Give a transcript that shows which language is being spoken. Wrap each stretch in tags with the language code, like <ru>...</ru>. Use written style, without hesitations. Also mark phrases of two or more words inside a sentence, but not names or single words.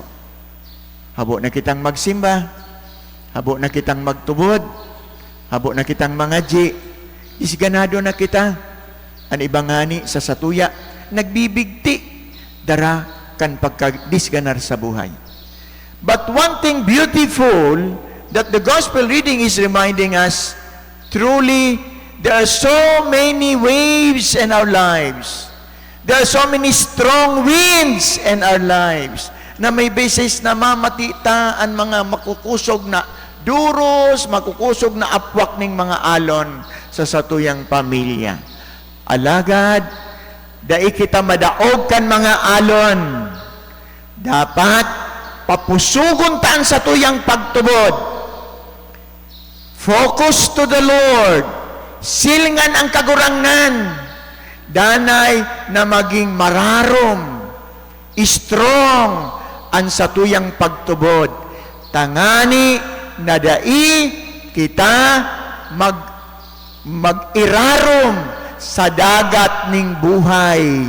<bik>Habo na kitang magsimba, habo na kitang magtubod, habo na kitang mangaji, isganado na kita. Ang ibang ngani sa satuya, nagbibigti, dara kan pagkadisganar sa buhay.</bik> <en>But one thing beautiful that the gospel reading is reminding us, truly, there are so many waves in our lives. There are so many strong winds in our lives</en> <bik>na may beses na mamatita ang mga makukusog na duros, makukusog na apwak ng mga alon sa satuyang pamilya. Alagad, dai kita madaog kan mga alon. Dapat papusugon taan sa tuyang pagtubod.</bik> <en>Focus to the Lord.</en> <bik>Silingan ang kagurangnan. Danay na maging mararom, strong ang satuyang pagtubod. Tangani na dai kita mag-irarom sa dagat ning buhay.</bik>